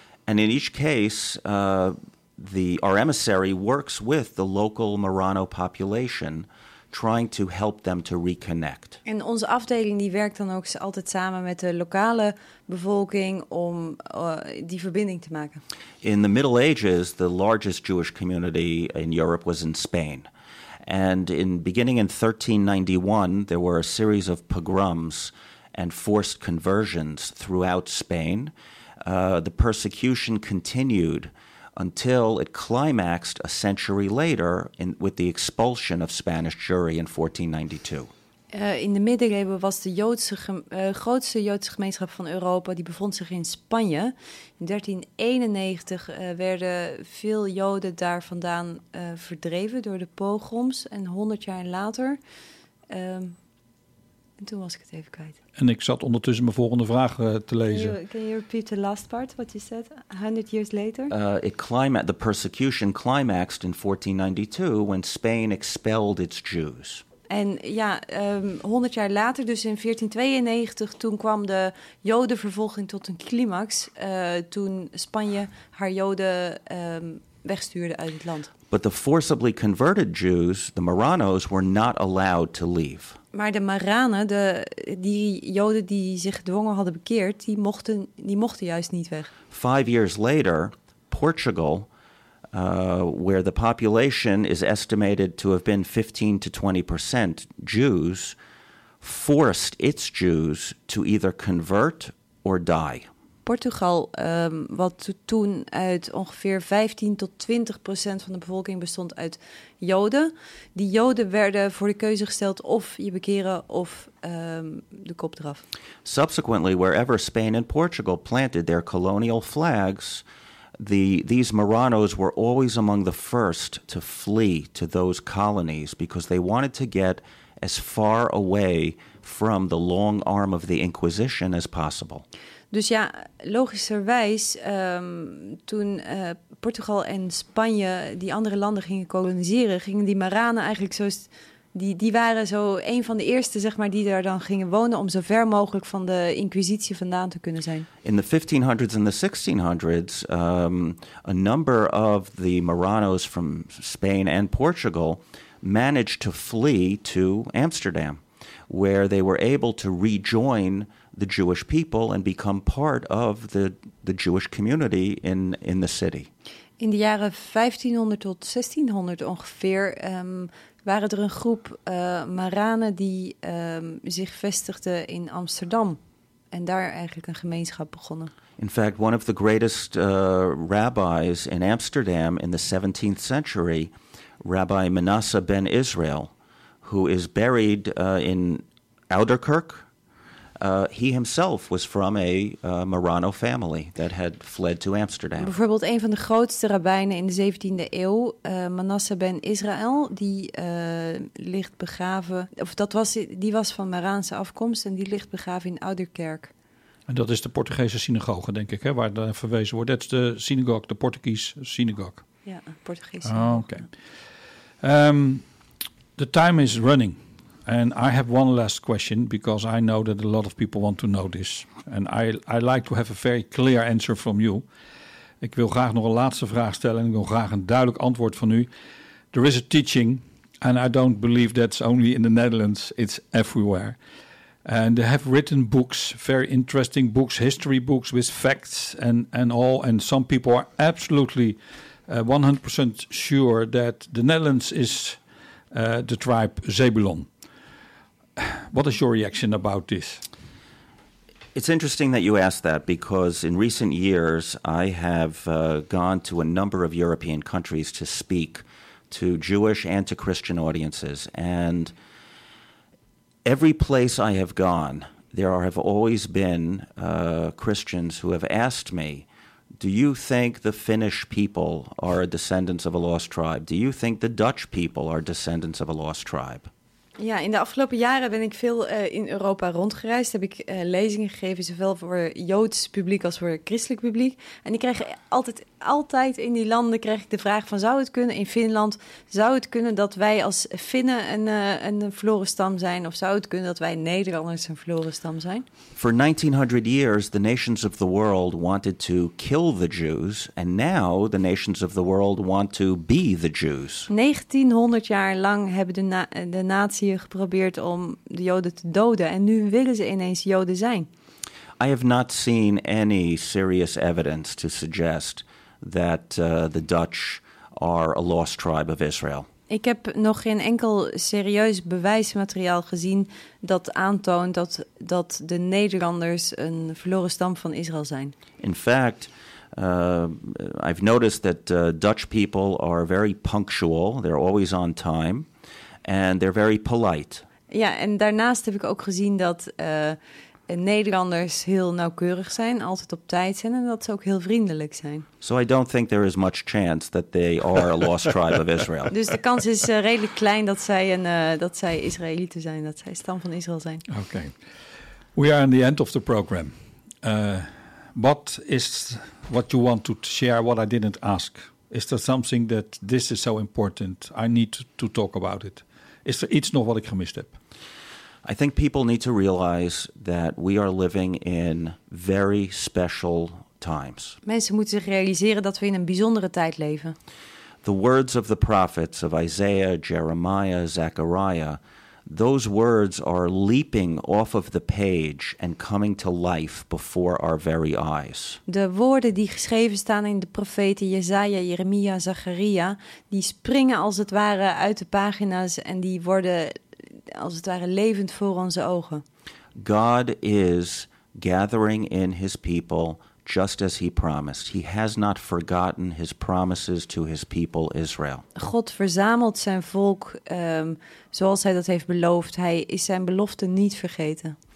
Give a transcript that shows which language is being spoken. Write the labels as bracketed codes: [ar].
[en] And in each case, our emissary works with the local Murano population, trying to help them to reconnect. [nl] En onze afdeling die werkt dan ook altijd samen met de lokale bevolking om die verbinding te maken. [en] In the Middle Ages, the largest Jewish community in Europe was in Spain. And beginning in 1391, there were a series of pogroms and forced conversions throughout Spain. The persecution continued until it climaxed a century later with the expulsion of Spanish Jewry in 1492. [nl] In de middeleeuwen was de grootste Joodse gemeenschap van Europa, die bevond zich in Spanje. In 1391 werden veel Joden daar vandaan verdreven door de pogroms. En 100 jaar later, en toen was ik het even kwijt. En ik zat ondertussen mijn volgende vraag te lezen. [en] Can you repeat the last part, what you said, 100 years later? The persecution climaxed in 1492 when Spain expelled its Jews. [nl] En ja, 100 jaar later, dus in 1492, toen kwam de Jodenvervolging tot een climax. Toen Spanje haar Joden wegstuurde uit het land. [en] But the forcibly converted Jews, the Muranos, were not allowed to leave. [nl] Maar de Maranen, die Joden die zich gedwongen hadden bekeerd, die mochten juist niet weg. [en] 5 years later, Portugal, where the population is estimated to have been 15-20% Jews, forced its Jews to either convert or die. [nl] Portugal, wat toen uit ongeveer 15-20% van de bevolking bestond uit Joden. Die Joden werden voor de keuze gesteld of je bekeren of de kop eraf. [en] Subsequently, wherever Spain and Portugal planted their colonial flags, these Muranos were always among the first to flee to those colonies because they wanted to get as far away from the long arm of the Inquisition as possible. [nl] Dus ja, logischerwijs, toen Portugal en Spanje die andere landen gingen koloniseren, gingen die Maranen eigenlijk die waren zo een van de eerste, zeg maar, die daar dan gingen wonen om zo ver mogelijk van de Inquisitie vandaan te kunnen zijn. [en] In the 1500s and the 1600s, a number of the Muranos from Spain and Portugal managed to flee to Amsterdam, where they were able to rejoin the Jewish people and become part of the Jewish community in the city. [nl] In de jaren 1500 tot 1600 ongeveer waren er een groep Maranen die zich vestigden in Amsterdam en daar eigenlijk een gemeenschap begonnen. [en] In fact, one of the greatest rabbis in Amsterdam in the 17th century, Rabbi Manasseh ben Israel, who is buried in Ouderkerk. He himself was from a Marano family that had fled to Amsterdam. [nl] Bijvoorbeeld een van de grootste rabbijnen in de 17e eeuw, Manasseh ben Israel, die ligt begraven, of dat was, die was van Maraanse afkomst en die ligt begraven in Ouderkerk. En dat is de Portugese synagoge, denk ik, hè, waar daar verwezen wordt. Dat is de synagoge, de Portugese synagoge. Ja, Portugese. Oké. [en] The time is running. And I have one last question, because I know that a lot of people want to know this. And I like to have a very clear answer from you. [nl] Ik wil graag nog een laatste vraag stellen en ik wil graag een duidelijk antwoord van u. [en] There is a teaching, and I don't believe that's only in the Netherlands, it's everywhere. And they have written books, very interesting books, history books with facts and all. And some people are absolutely 100% sure that the Netherlands is the tribe Zebulon. What is your reaction about this? It's interesting that you ask that, because in recent years I have gone to a number of European countries to speak to Jewish and to Christian audiences. And every place I have gone, there have always been Christians who have asked me, do you think the Finnish people are descendants of a lost tribe? Do you think the Dutch people are descendants of a lost tribe? [nl] Ja, in de afgelopen jaren ben ik veel in Europa rondgereisd. Heb ik lezingen gegeven, zowel voor Joods publiek als voor christelijk publiek. En ik krijg altijd in die landen krijg ik de vraag van, zou het kunnen in Finland, zou het kunnen dat wij als Finnen een verloren stam zijn? Of zou het kunnen dat wij Nederlanders een verloren stam zijn? [en] For 1900 years, the nations of the world wanted to kill the Jews. And now the nations of the world want to be the Jews. [nl] 1900 jaar lang hebben de natie geprobeerd om de Joden te doden. En nu willen ze ineens Joden zijn. [en] I have not seen any serious evidence to suggest that the Dutch are a lost tribe of Israel. [nl] Ik heb nog geen enkel serieus bewijsmateriaal gezien dat aantoont dat de Nederlanders een verloren stam van Israël zijn. [en] In fact, I've noticed that Dutch people are very punctual. They're always on time and they're very polite. [nl] Ja, en daarnaast heb ik ook gezien dat Nederlanders heel nauwkeurig zijn, altijd op tijd zijn en dat ze ook heel vriendelijk zijn. [en] So I don't think there is much chance that they are a lost tribe of Israel. [nl] Dus de kans is redelijk klein dat zij zij Israëlieten zijn, dat zij stam van Israël zijn. [en] Okay. We are in the end of the program. What is what you want to share, what I didn't ask? Is there something that this is so important, I need to talk about it? [nl] Is er iets nog wat ik gemist heb? [en] I think people need to realize that we are living in very special times. [nl] Mensen moeten zich realiseren dat we in een bijzondere tijd leven. [en] The words of the prophets of Isaiah, Jeremiah, Zechariah, those words are leaping off of the page and coming to life before our very eyes. [nl] De woorden die geschreven staan in de profeten Jesaja, Jeremia, Zechariah, die springen als het ware uit de pagina's en die worden als het ware levend voor onze ogen. [en] God is gathering in his people just as he promised. He has not forgotten his promises to his people Israel. [nl] God verzamelt zijn volk zoals hij dat heeft beloofd. Hij is zijn belofte niet vergeten.